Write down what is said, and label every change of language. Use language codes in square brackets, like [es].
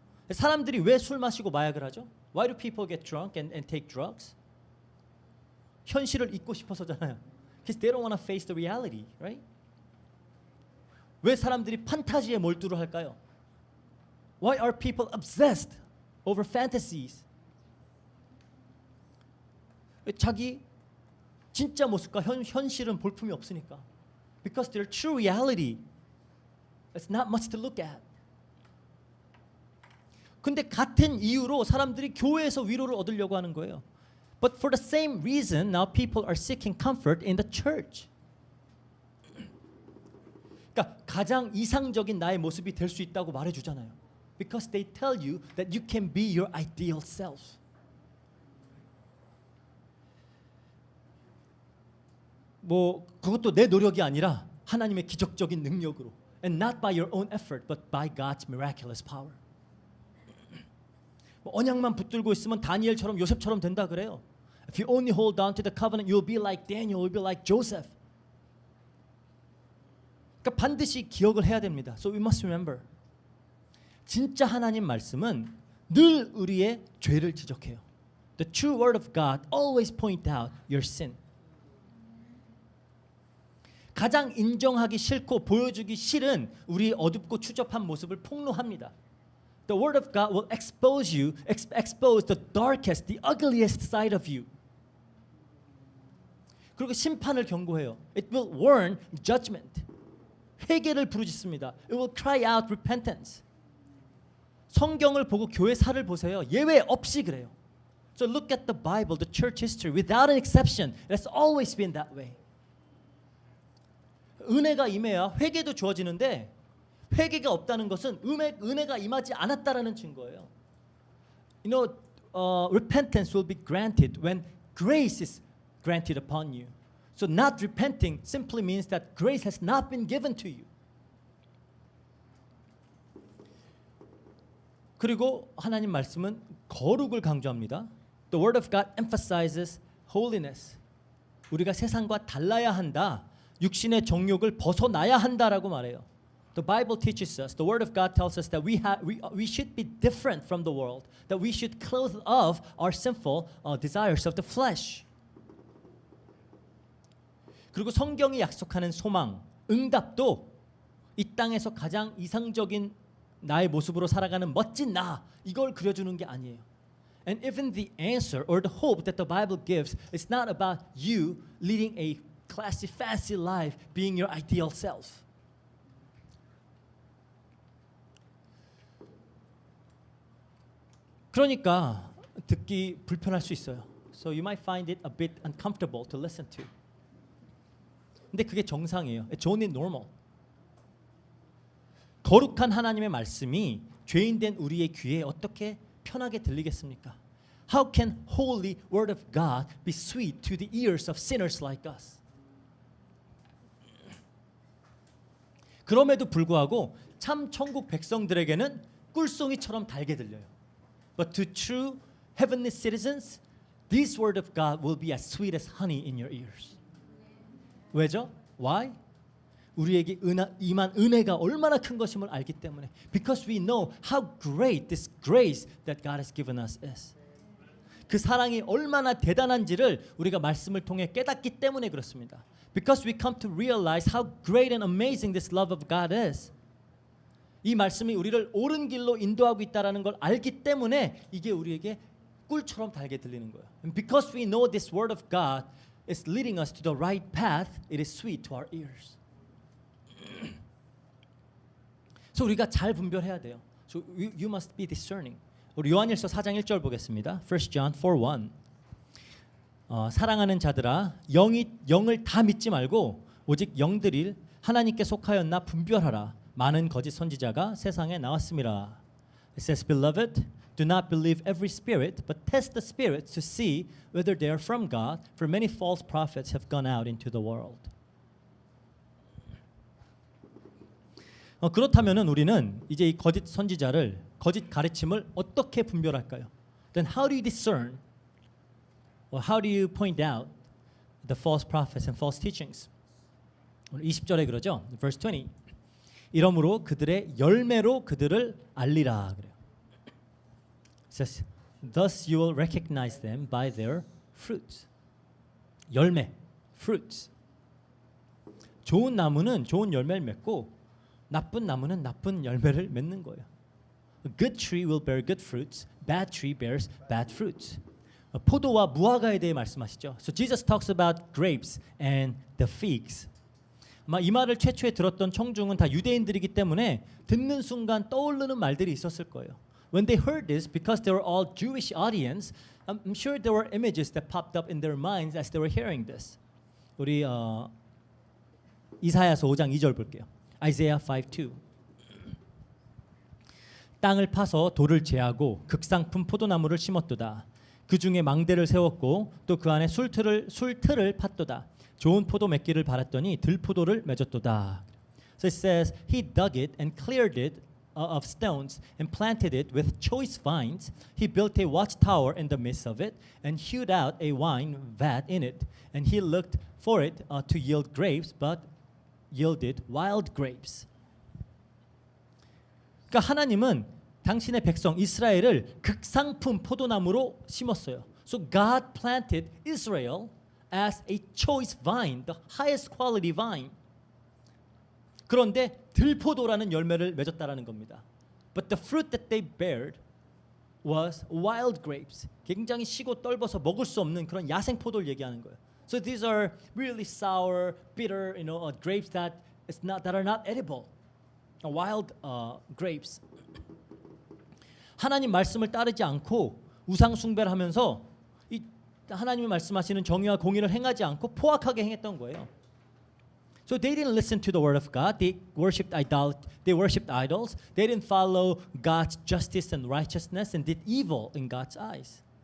[ko] 사람들이 왜 술 마시고 마약을 하죠? [en] Why do people get drunk and take drugs? [ko] 현실을 잊고 싶어서잖아요. [en] Because they don't want to face the reality, right? [ko] 왜 사람들이 판타지에 몰두를 할까요? [en] Why are people obsessed over fantasies? [ko] 자기 진짜 모습과 현실은 볼품이 없으니까. [en] Because their true reality is not much to look at. [ko] 근데 같은 이유로 사람들이 교회에서 위로를 얻으려고 하는 거예요. [en] But for the same reason, now people are seeking comfort in the church. [ko] 그러니까 가장 이상적인 나의 모습이 될 수 있다고 말해주잖아요. [en] Because they tell you that you can be your ideal self. [ko] 뭐 그것도 내 노력이 아니라 하나님의 기적적인 능력으로, [en] and not by your own effort, but by God's miraculous power. [ko] 뭐 언약만 붙들고 있으면 다니엘처럼 요셉처럼 된다 그래요. [en] If you only hold on to the covenant, you'll be like Daniel, you'll be like Joseph. [ko] 그러니까 반드시 기억을 해야 됩니다. [en] So we must remember. [ko] 진짜 하나님 말씀은 늘 우리의 죄를 지적해요. [en] The true word of God always point out your sin. [ko] 가장 인정하기 싫고 보여주기 싫은 우리의 어둡고 추접한 모습을 폭로합니다. [en] The word of God will expose you, expose the darkest, the ugliest side of you. [ko] 그리고 심판을 경고해요. [en] It will warn judgment. [ko] 회개를 부르짖습니다. [en] It will cry out repentance. [ko] 성경을 보고 교회사를 보세요. 예외 없이 그래요. [en] So look at the Bible, the church history. Without an exception, it's always been that way. [ko] 은혜가 임해야 회개도 주어지는데 회개가 없다는 것은 은혜가 임하지 않았다라는 증거예요. [en] You know, repentance will be granted when grace is granted upon you. So not repenting simply means that grace has not been given to you. [ko] 그리고 하나님 말씀은 거룩을 강조합니다. [en] The Word of God emphasizes holiness. [ko] 우리가 세상과 달라야 한다. 육신의 정욕을 벗어나야 한다라고 말해요. [en] The Bible teaches us, the Word of God tells us that we should be different from the world, that we should clothe off our sinful desires of the flesh. [ko] 그리고 성경이 약속하는 소망, 응답도 이 땅에서 가장 이상적인 나의 모습으로 살아가는 멋진 나, 이걸 그려주는 게 아니에요. [en] And even the answer or the hope that the Bible gives is not about you leading a classy, fancy life, being your ideal self. [ko] 그러니까 듣기 불편할 수 있어요. [en] So you might find it a bit uncomfortable to listen to. [ko] 근데 그게 정상이에요. [en] It's only normal. [ko] 거룩한 하나님의 말씀이 죄인된 우리의 귀에 어떻게 편하게 들리겠습니까? [en] How can holy word of God be sweet to the ears of sinners like us? [ko] 그럼에도 불구하고 참 천국 백성들에게는 꿀송이처럼 달게 들려요. [en] But to true heavenly citizens, this word of God will be as sweet as honey in your ears. [ko] 왜죠? [en] Why? [ko] 우리에게 임한 은혜가 얼마나 큰 것임을 알기 때문에. [en] Because we know how great this grace that God has given us is. [ko] 그 사랑이 얼마나 대단한지를 우리가 말씀을 통해 깨닫기 때문에 그렇습니다. [en] Because we come to realize how great and amazing this love of God is. [ko] 이 말씀이 우리를 옳은 길로 인도하고 있다라는 걸 알기 때문에 이게 우리에게 꿀처럼 달게 들리는 거예요. [en] And because we know this word of God is leading us to the right path, it is sweet to our ears. [ko] 그래서 우리가 잘 분별해야 돼요. [en] So you must be discerning. [ko] 우리 요한일서 4장 1절 보겠습니다. [en] 1 John 4:1. [ko] 사랑하는 자들아, 영을 다 믿지 말고 오직 영들일 하나님께 속하였나 분별하라. 많은 거짓 선지자가 세상에 나왔음이라. [en] It says, Beloved, do not believe every spirit, but test the spirits to see whether they are from God, for many false prophets have gone out into the world. [ko] 그렇다면은 우리는 이제 이 거짓 선지자를, 거짓 가르침을 어떻게 분별할까요? [en] Then how do you discern, or how do you point out the false prophets and false teachings? [ko] 오늘 20절에 그러죠. [en] Verse 20. [ko] 이러므로 그들의 열매로 그들을 알리라 그래요. [en] It says, Thus you will recognize them by their fruits. [ko] 열매, fruits. 좋은 나무는 좋은 열매를 맺고 나쁜 나무는 나쁜 열매를 맺는 거예요. [en] A good tree will bear good fruits. Bad tree bears bad fruits. [ko] 포도와 무화과에 대해 말씀하시죠. [en] So Jesus talks about grapes and the figs. [ko] 아마 이 말을 최초에 들었던 청중은 다 유대인들이기 때문에 듣는 순간 떠오르는 말들이 있었을 거예요. [en] When they heard this, because they were all Jewish audience, I'm sure there were images that popped up in their minds as they were hearing this. [ko] 우리 이사야서 5장 2절 볼게요. [en] Isaiah 5:2. [ko] 땅을 파서 돌을 제하고 극상품 포도나무를 심었도다. 그 중에 망대를 세웠고 또 그 안에 술틀을 팠도다. 좋은 포도 맺기를 바랐더니 들포도를 맺었도다. [en] So it says he dug it and cleared it of stones and planted it with choice vines. He built a watchtower in the midst of it and hewed out a wine vat in it. And he looked for it to yield grapes, but yielded wild grapes. [ko] 그러니까 하나님은 당신의 백성 이스라엘을 극상품 포도나무로 심었어요. [en] So God planted Israel as a choice vine, the highest quality vine. [ko] 그런데 들포도라는 열매를 맺었다라는 겁니다. [en] But the fruit that they bared was wild grapes. [ko] 굉장히 시고 떫어서 먹을 수 없는 그런 야생 포도를 얘기하는 거예요. [en] So these are really sour, bitter, grapes that are not edible. Wild grapes. [ko] 하나님 말씀을 따르지 않고 우상 숭배를 하면서 이 하나님이 말씀하시는 정의와 공의를 행하지 않고 포악하게 행했던 거예요. [en] So they didn't listen to the word of God. They worshipped idols. They didn't follow God's justice and righteousness and did evil in God's eyes.